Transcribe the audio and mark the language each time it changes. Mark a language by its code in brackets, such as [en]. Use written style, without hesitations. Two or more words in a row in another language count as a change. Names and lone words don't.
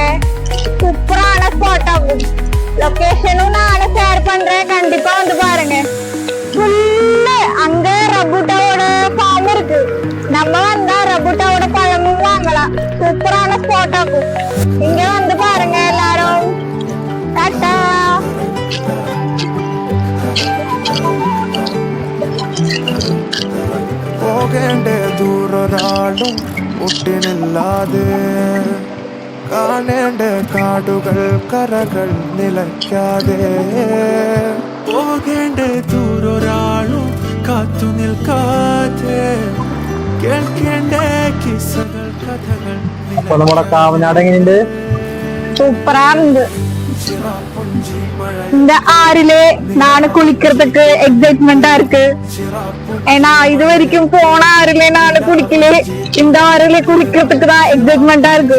[ta] சூப்பரான ஸ்பாட் ஆகும். லொகேஷனும் நானும் ஷேர் பண்றேன். கண்டிப்பா வந்து பாருங்க. அங்க ரபுட்டாவோட ஃபார்ம் இருக்கு. நம்ம வந்தா ரபுட்டாவோட பழமும் வாங்கலாம். சூப்பரான ஸ்பாட் ஆகும். இங்க வந்து பாருங்க எல்லாரும். டாடா. [ml] പോകേണ്ട ദൂരൊരാളും ഒട്ടിനില്ലാതെ കാണേണ്ട കാടുകൾ കരകൾ നിലയ്ക്കാതെ പോകേണ്ട ദൂരൊരാളും കാത്തു നിൽക്കാതെ കേൾക്കേണ്ട കിസ്സകൾ കഥകൾ നമ്മുടെ കാവനാട് എങ്ങനെയുണ്ട്? [ta] சூப்பரானது. இந்த ஆறிலே நானு குளிக்கிறதுக்கு எக்ஸைட்மெண்டா இருக்கு. ஏன்னா இது வரைக்கும் போன ஆறிலே நானு குளிக்கல. இந்த ஆறிலே குளிக்கிறதுக்கு தான் எக்ஸைட்மெண்டா இருக்கு.